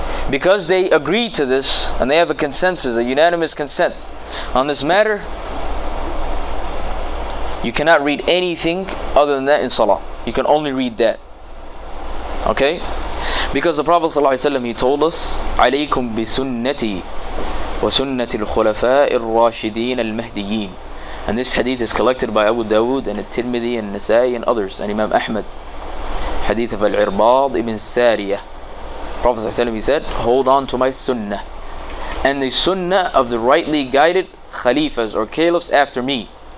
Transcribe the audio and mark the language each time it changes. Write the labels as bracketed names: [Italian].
[English] Because they agreed to this and they have a consensus, a unanimous consent on this matter, you cannot read anything other than that in Salah. You can only read that. Okay? Because the Prophet ﷺ, he told us, [Arabic] عَلَيْكُمْ بِسُنَّتِي وسنة الخلفاء الراشدين المهديين. [English] And this hadith is collected by Abu Dawood and At-Tirmidhi and Nasa'i and others, and Imam Ahmad. Hadith of Al-Irbad ibn Sariyah. Prophet ﷺ, he said, hold on to my sunnah and the sunnah of the rightly guided khalifas or caliphs after me.